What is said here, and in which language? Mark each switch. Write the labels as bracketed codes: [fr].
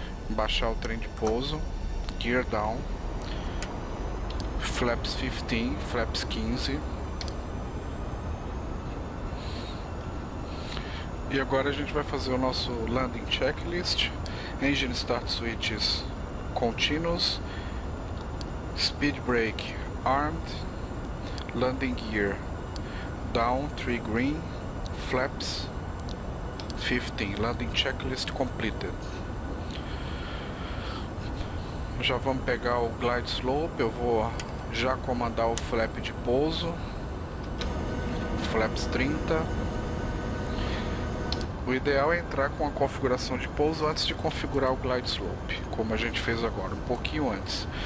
[pt] Baixar o trem de pouso, [en] gear down, flaps 15, flaps 15. [pt] E agora a gente vai fazer o nosso landing checklist. [en] Engine start switches continuous, speed brake armed, landing gear down 3 green, flaps 15, landing checklist completed. [pt] Já vamos pegar o glide slope, eu vou já comandar o flap de pouso, flaps 30. O ideal é entrar com a configuração de pouso antes de configurar o glide slope, como a gente fez agora, um pouquinho antes.